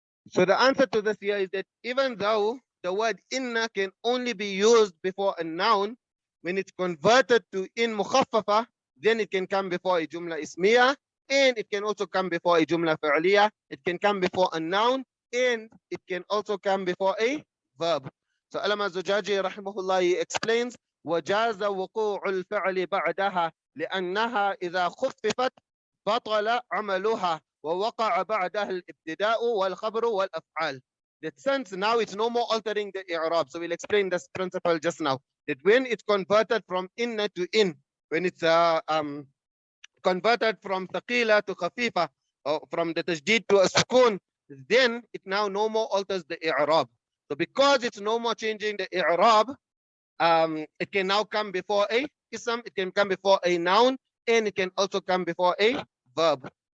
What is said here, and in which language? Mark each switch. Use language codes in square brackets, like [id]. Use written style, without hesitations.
[en] So the answer to this here is that even though the word inna can only be used before a noun, when it's converted to in mukhaffafa, then it can come before a jumla ismiya, and it can also come before a jumla fi'liya. It can come before a noun, and it can also come before a verb. So Allama Zujaji rahimahullah, he explains, [ar] وجاز وقوع الفعل بعدها لأنها إذا خففت بطل عملها ووقع بعدها الابتداء والخبر والأفعال. [en] That sense now it's no more altering the i'rab. So we'll explain this principle just now. That when it's converted from inna to in, when it's converted from thaqila to khafifa, or from the tajdeed to a sukun, then it now no more alters the i'rab. So because it's no more changing the i'rab, it can now come before a ism, it can come before a noun, and it can also come before a verb.